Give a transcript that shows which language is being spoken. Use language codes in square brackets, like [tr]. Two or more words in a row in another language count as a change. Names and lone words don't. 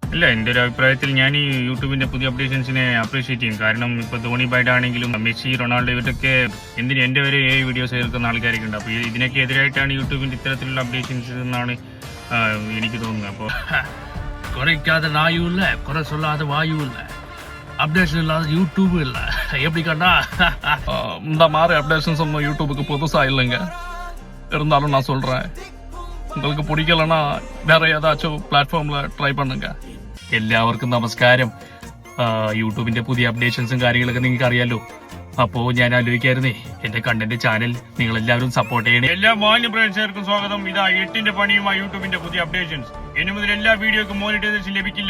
[ml] ഇല്ല, എൻ്റെ ഒരു അഭിപ്രായത്തിൽ ഞാൻ ഈ യൂട്യൂബിന്റെ പുതിയ അപ്ഡേഷൻസിനെ അപ്രീഷിയേറ്റ് ചെയ്യും. കാരണം ഇപ്പോൾ ധോണി ബൈഡ് ആണെങ്കിലും മെസ്സി, റൊണാൾഡോ ഇവരൊക്കെ എന്തിന് എൻ്റെ വരെ വീഡിയോസ് കേൾക്കുന്ന ആൾക്കാരൊക്കെ ഉണ്ട്. അപ്പോൾ ഇതിനൊക്കെ എതിരായിട്ടാണ് യൂട്യൂബിന്റെ ഇത്തരത്തിലുള്ള അപ്ഡേഷൻസ് എന്നാണ് എനിക്ക് തോന്നുന്നത്. അപ്പോൾ [ta] குறைக்காத நாயும் இல்லை, குறை சொல்லாத வாயும் இல்லை, அப்டேஷன் இல்லாத யூடியூபும் இல்லை. எப்படி கண்டா இந்த மாதிரி அப்டேஷன்ஸ் ஒன்றும் யூடியூபுக்கு புதுசாக இல்லைங்க. இருந்தாலும் நான் சொல்கிறேன், உங்களுக்கு பிடிக்கலன்னா வேற ஏதாச்சும் [en] platform try [ta] பண்ணுங்க. [ml] എല്ലാവർക്കും നമസ്കാരം. യൂട്യൂബിന്റെ പുതിയ അപ്ഡേഷൻസും കാര്യങ്ങളൊക്കെ നിങ്ങൾക്ക് അറിയാലോ. അപ്പോ ഞാൻ ആലോചിക്കായിരുന്നേ, എന്റെ കണ്ടന്റ് ചാനൽ നിങ്ങൾ എല്ലാവരും സപ്പോർട്ട് ചെയ്യണേ. എല്ലാ മാന്യ പ്രേക്ഷകർക്കും സ്വാഗതം. ഇതാ 8ന്റെ പണിയുമായി യൂട്യൂബിന്റെ പുതിയ അപ്ഡേഷൻസ്. ഇനി മുതൽ എല്ലാ വീഡിയോക്കും മോണിറ്റൈസേഷൻ ലഭിക്കില്ല.